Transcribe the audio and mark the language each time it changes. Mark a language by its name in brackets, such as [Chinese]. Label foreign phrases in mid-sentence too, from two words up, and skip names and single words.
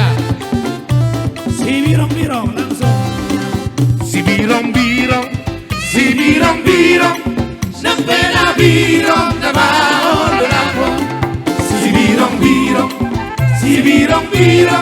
[Batak Toba] Si birong-birong langsung. Si birong-birong. Si birong-birong. Nang pena birong na [Indonesian] baon berapa. [Batak Toba] Si birong-birong. Si birong-birong.